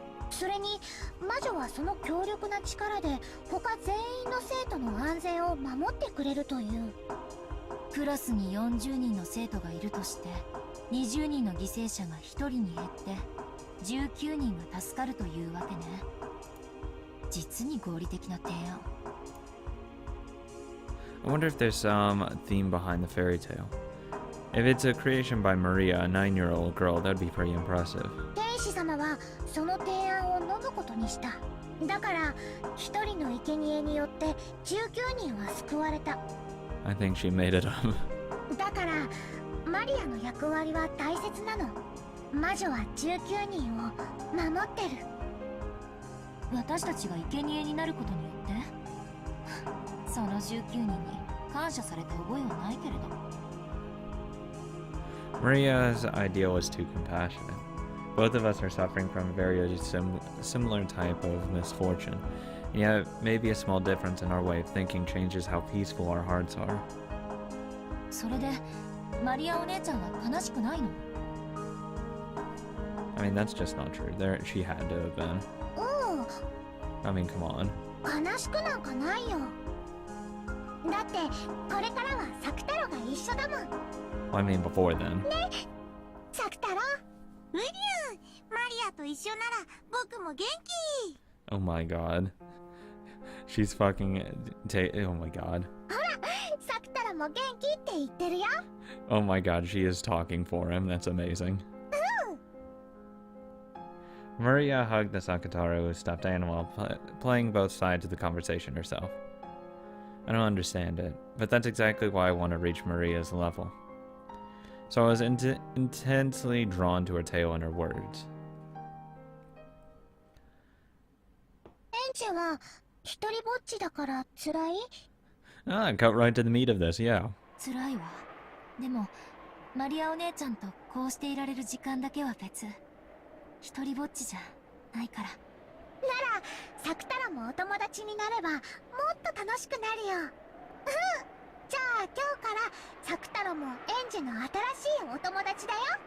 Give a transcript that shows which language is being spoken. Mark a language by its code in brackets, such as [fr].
[ja] それに魔女はその強力な力で他全員の生徒の安全を守ってくれるという。クラスに40人の生徒がいるとして20人の犠牲者が1人に減って19人が助かるというわけね。実に合理的な提案。 [en] I wonder if there's some theme behind the fairy tale. If it's a creation by Maria, a 9-year-old girl, that'd be pretty impressive. [ja] 天使様はその提案を飲むことにした。だから一人の生贄によって19人は救われた。 [en] I think she made it up. [ja] だからマリアの役割は大切なの。魔女は19人を守ってる。私たちが生贄になることによってその19人に感謝された覚えはないけれど。 [en] Maria's ideal was too compassionate. Both of us are suffering from a very similar type of misfortune, and yet maybe a small difference in our way of thinking changes how peaceful our hearts are. [ja] それでマリアお姉ちゃんは悲しくないの？ [en] I mean, that's just not true. She had to have been. [ja] おう、 [en] I mean, come on. [ja] 悲しくなんかないよ。だってこれからはサクタロが一緒だもん。 [en] Well, I mean, before then. [ja] ね、サクタロ。うりゅう、マリアと一緒なら僕も元気。 [en] Oh my god. She's fucking. Oh my god. [ja] ほら、サクタロも元気って言ってるよ。 [en] Oh my god, she is talking for him. That's amazing. Maria hugged the Sakutaro stuffed animal, playing both sides of the conversation herself. I don't understand it, but that's exactly why I want to reach Maria's level. So I was intensely drawn to her tale and her words. [ja] エンジェは一人ぼっちだから辛い？ [en] Ah, cut right to the meat of this, yeah. [ja] 辛いわ。でもマリアお姉ちゃんとこうしていられる時間だけは別。一人ぼっちじゃないから。ならサクタロもお友達になればもっと楽しくなるよ。うん。じゃあ今日からサクタロもエンジェの新しいお友達だよ。